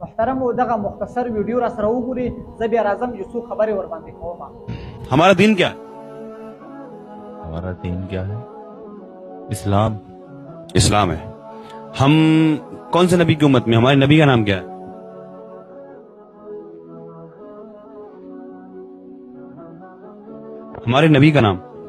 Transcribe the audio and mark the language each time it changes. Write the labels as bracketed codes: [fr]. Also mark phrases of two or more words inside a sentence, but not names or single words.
[ps] محترم دغه مختصر ویډیو را سره وګوري، زه بیا راځم یو څو خبرې ور باندې کوم. [ur] ہمارا دین کیا ہے؟ ہمارا دین کیا ہے؟ اسلام. اسلام ہے. ہم کون سے نبی کی امت میں؟ ہمارے نبی کا نام کیا ہے؟ ہمارے نبی کا نام